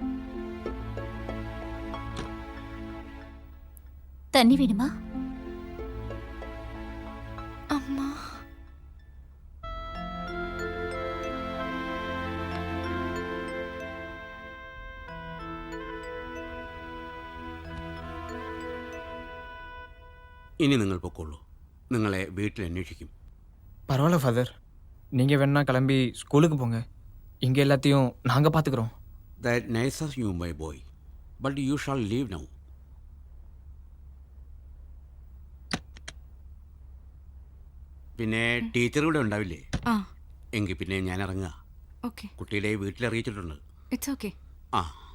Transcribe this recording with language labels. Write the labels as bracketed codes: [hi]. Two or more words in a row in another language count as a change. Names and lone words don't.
[ta] தண்ணி வேணுமா? அம்மா [ml] ഇനി നിങ്ങൾ പൊക്കോളൂ. നിങ്ങളെ വീട്ടിൽ അന്വേഷിക്കും. [ta] பரவாயில்ல ஃபாதர், நீங்கள் வேணா கிளம்பி ஸ்கூலுக்கு போங்க. இங்கே எல்லாத்தையும் நாங்கள் பார்த்துக்குறோம். [en] That nice of you, my boy. But you shall leave now. [ml] പിന്നെ ടീച്ചർ കൂടെ ഉണ്ടാവില്ലേ? ആ എങ്കിൽ പിന്നെ ഞാൻ ഇറങ്ങുക. ഓക്കെ. കുട്ടിയുടെ വീട്ടിൽ അറിയിച്ചിട്ടുണ്ട്. [en] It's okay. [ml] ആ